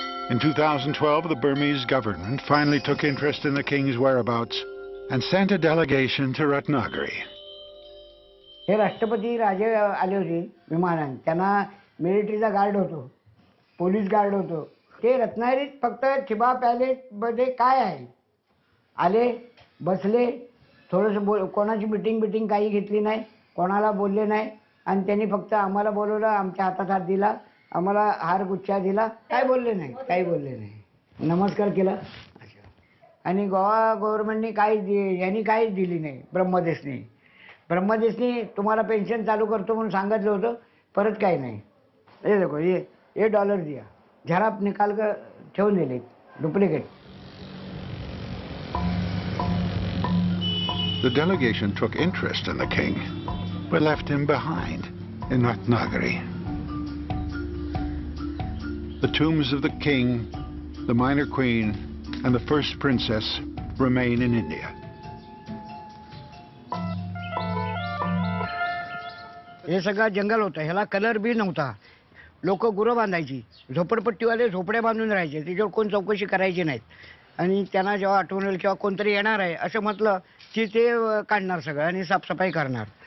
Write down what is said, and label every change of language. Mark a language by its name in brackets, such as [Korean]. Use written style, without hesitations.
[English] In 2012, the Burmese government finally took interest in the king's whereabouts and sent a delegation to Ratnagiri. [Marathi] हे राष्ट्रपती राजे आले होते विमानाने. त्यांना मिलिटरीचा गार्ड होतो, पोलीस गार्ड होतो. ते रत्नागिरीत फक्त थिबा पॅलेसमध्ये काय आहे आले, बसले, थोडंसं कोणाची मिटिंग काही घेतली नाही, कोणाला बोलले नाही आणि त्यांनी फक्त आम्हाला बोलवलं, आमच्या हातात हात दिला, आम्हाला हार गुच्छा दिला, काय बोलले नाही, काही बोलले नाही, नमस्कार केला. आणि गोवा गव्हर्नमेंटने यांनी काहीच दिली नाही. ब्रह्मदेशनी तुम्हाला पेन्शन चालू करतो म्हणून सांगितलं होतं, परत काही नाही. [Hindi] हे देखो ये डॉलर दिया, झराप निकाल कर [Marathi] ठेवून दिले [Hindi] duplicate. [English] The delegation took interest in the king, but left him behind in Ratnagiri. The tombs of the king, the minor queen, and the first princess remain in India. [Marathi] हे सगळं जंगल होतं, ह्याला कलर बी नव्हता. लोक गुरं बांधायची, झोपडपट्टीवाले झोपड्या बांधून राहायचे, तिच्यावर कोण चौकशी करायची नाहीत. आणि त्यांना जेव्हा आठवण येईल किंवा कोणतरी येणार आहे असं म्हटलं की ते काढणार सगळं आणि साफसफाई करणार.